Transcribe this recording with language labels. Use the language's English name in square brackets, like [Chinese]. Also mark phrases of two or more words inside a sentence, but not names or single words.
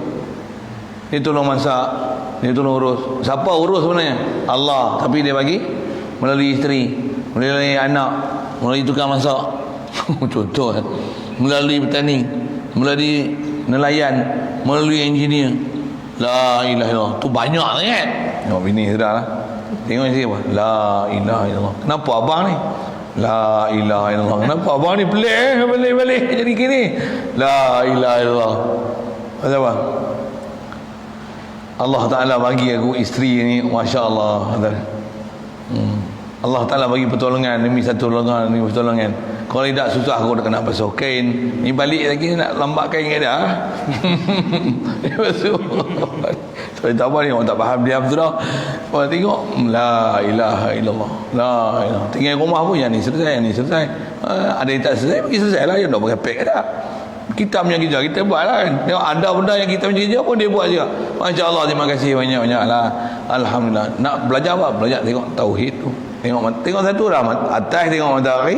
[Malay] Dia tolong masak, dia tolong urus. Siapa urus sebenarnya? Allah. Tapi dia bagi melalui isteri, melalui anak, melalui tukang masak. Contoh melalui petani, melalui nelayan, melalui engineer. [Arabic] لا إله إلا الله. [Malay] Tu banyak sangat. Tengok bini sudah lah. Tengok sini apa? [Arabic] لا إله إلا الله. [Malay] Kenapa abang ni? [Arabic] لا إله إلا الله. [Malay] Kenapa abang ni pelik balik jadi gini? [Arabic] لا إله إلا الله. [Malay] Pasal apa? [Arabic] الله تعالى [Malay] bagi aku isteri ni, [Arabic] ما شاء الله. الله تعالى [Malay] bagi pertolongan demi satu pertolongan demi pertolongan. Kalau tidak susah aku nak kena basuh kain. Ni balik lagi nak lambat kain kat dia. Basuh. Saya tak apa ni, orang tak faham diam tu dah. Orang tengok [Arabic] لا إله إلا الله. لا إله. [Malay] Tinggal rumah pun yang ni selesai, yang ni selesai. Ada yang tak selesai, bagi selesai lah. Yang nak pakai pek dah. Kita punya kerja, kita buat lah kan. Tengok ada benda yang kita punya kerja pun dia buat juga. [Arabic] ما شاء الله, [Malay] terima kasih banyak-banyak lah. Alhamdulillah. Nak belajar apa? Belajar tengok tauhid tu. Tengok satu lah, atas tengok matahari.